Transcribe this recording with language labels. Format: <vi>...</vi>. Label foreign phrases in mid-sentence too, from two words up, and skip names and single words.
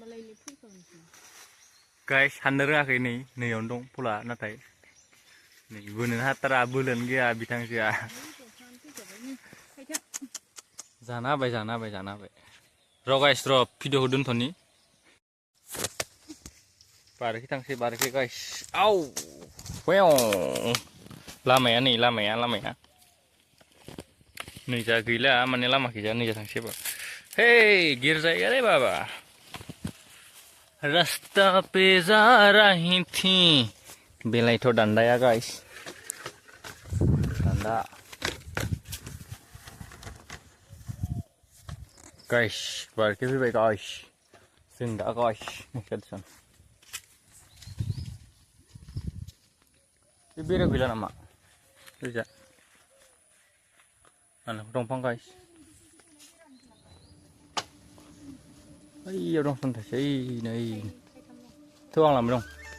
<brx>गाइस हाननो रोङाखै नैयावनो दं फला नाथाय नै बोनो हाथारा बोलोआनो गैया बिथांजोआ जाना होबाय र' गाइस र' भिडिअखौ दोनथ'नि बारखि थांसै गाइस आव लामाया नै लामाया नै जा गैला माने लामाखैजा नैजा थांसै</brx> <hi>हे गिर जाएगा रे बाबा। रास्ता पे जा रही थी</hi> <brx>बेलायथ' दान्दाया गाइस दान्दा गाइस बारखे फैबाय गाइस जों दा गाइस नेक्सन बे बेराव गैला नामा ओइजा दंफां गाइस ओइयाव दं सन्थासै नै थ' आं लांबाय दं</brx>